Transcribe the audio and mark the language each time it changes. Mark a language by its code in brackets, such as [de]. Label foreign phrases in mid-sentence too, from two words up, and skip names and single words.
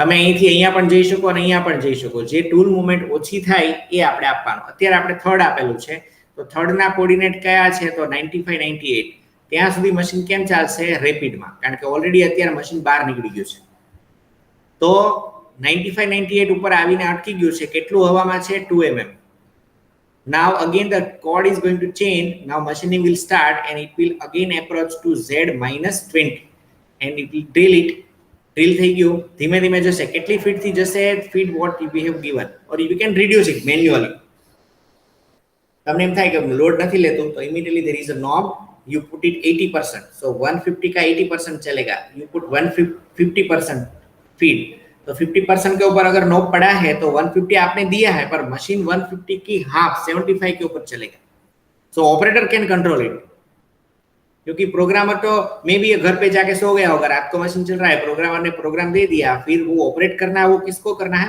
[gu] તમે અહીંથી અહીંયા પણ જઈ શકો અને અહીંયા પણ જઈ શકો. જે [en] tool movement [gu] ઓછી થાય એ આપણે આપવાનું. અત્યારે આપણે થર્ડ આપેલું છે, તો થર્ડના કોર્ડિનેટ કયા છે? તો 95 98. ત્યાં સુધી મશીન કેમ ચાલશે? રેપિડમાં, કારણ કે ઓલરેડી અત્યારે મશીન બહાર નીકળી ગયું છે. તો 95 98 ઉપર આવીને અટકી ગયું છે. કેટલું હવામાં છે? 2 mm. [en] Now again the chord is going to change. Now machining will start and it will again approach to Z minus 20 and it will drill it. [gu] Drill થઈ ગયું, ધીમે ધીમે જશે. કેટલી ફીટ થી જશે? [en] ફીટ what we have given, or you can reduce it manually. [gu] તમને એમ થાય કે લોડ નથી લેતું, તો [en] immediately there is a knob, you put it 80%. [hi] So 150 का 80% चलेगा. [en] You put 150% [hi] फीड, तो 50% के ऊपर अगर नॉब पड़ा है तो 150 आपने दिया है, पर मशीन 150 की हाफ 75 के ऊपर चलेगा. [en] so operator can control it, [hi] क्योंकि प्रोग्रामर तो मे भी घर पे जाके सो गया होगा, रात को मशीन चल रहा है, प्रोग्रामर ने प्रोग्राम दे दिया, फिर वो ऑपरेट करना है, वो किसको करना है?